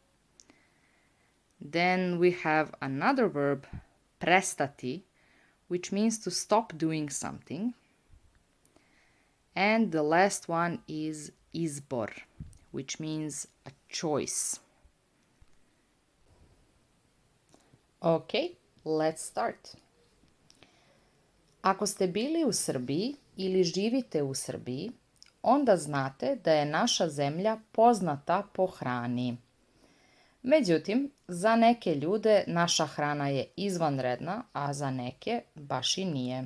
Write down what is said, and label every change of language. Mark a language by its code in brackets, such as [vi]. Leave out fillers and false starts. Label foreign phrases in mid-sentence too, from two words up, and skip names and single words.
[en] Then we have another verb, prestati, which means to stop doing something. And the last one is izbor, which means a choice. Okay, let's start. [sr] Ako ste bili u Srbiji ili živite u Srbiji, onda znate da je naša zemlja poznata po hrani. Međutim, za neke ljude naša hrana je izvanredna, a za neke baš i nije.